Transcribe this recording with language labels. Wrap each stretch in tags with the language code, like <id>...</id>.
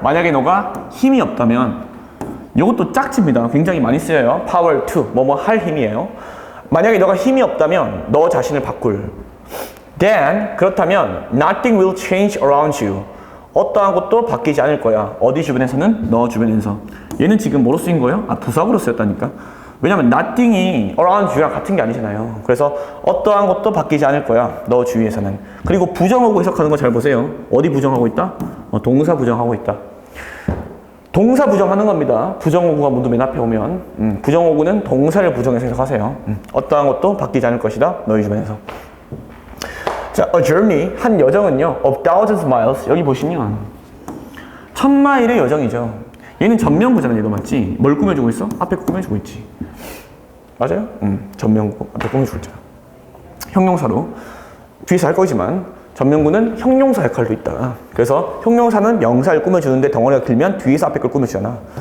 <ko>만약에 너가 힘이 없다면, 이것도 짝집니다. 굉장히 많이 쓰여요. power to, 뭐뭐 할 힘이에요. 만약에 너가 힘이 없다면, 너 자신을 바꿀.</ko> <en>then,</en> <ko>그렇다면,</ko> <en>nothing will change around you.</en> <ko>어떠한 것도 바뀌지 않을 거야. 어디 주변에서는? 너 주변에서. 얘는 지금 뭐로 쓰인 거예요? 부사구로 쓰였다니까. 왜냐면 nothing이 around you랑 같은 게 아니잖아요. 그래서 어떠한 것도 바뀌지 않을 거야. 너 주위에서는. 그리고 부정어구 해석하는 거 잘 보세요. 어디 부정하고 있다? 동사 부정하고 있다. 동사 부정하는 겁니다. 부정어구가 문도 맨 앞에 오면 부정어구는 동사를 부정해서 해석하세요. 어떠한 것도 바뀌지 않을 것이다. 너희 주변에서.</ko> <en>자, a journey,</en> <ko>한 여정은요,</ko> <en>of thousands of miles.</en> <ko>여기 보시면 1000마일의 여정이죠. 얘는 전명구잖아. 얘도 맞지? 뭘 꾸며주고 있어? 앞에 꾸며주고 있지. 맞아요? 전명구 앞에 꾸며주고 있잖아. 형용사로 뒤에서 할 거지만 전명구는 형용사 역할도 있다. 그래서 형용사는 명사를 꾸며주는데 덩어리가 길면 뒤에서 앞에 걸 꾸며주잖아.</ko>